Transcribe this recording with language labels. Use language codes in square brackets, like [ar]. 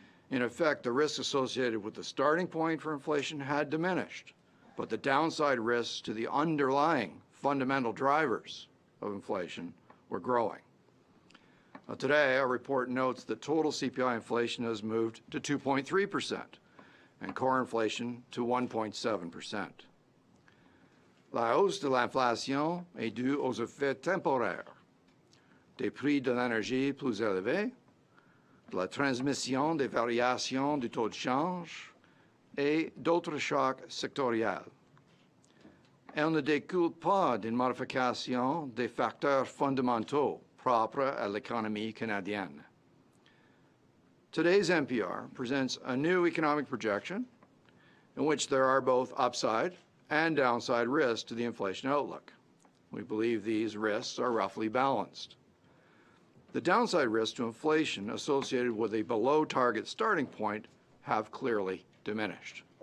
[en] In effect, the risks associated with the starting point for inflation had diminished, but the downside risks to the underlying fundamental drivers of inflation were growing. Today, our report notes that total CPI inflation has moved to 2.3% and core inflation to 1.7%. [fr] La hausse de l'inflation est due aux effets temporaires des prix de l'énergie plus élevés, de la transmission des variations du taux de change et d'autres chocs sectoriels. Elle ne découle pas d'une modification des facteurs fondamentaux propre à l'économie canadienne. [en] Today's MPR presents a new economic projection in which there are both upside and downside risks to the inflation outlook. We believe these risks are roughly balanced. The downside risks to inflation associated with a below-target starting point have clearly diminished.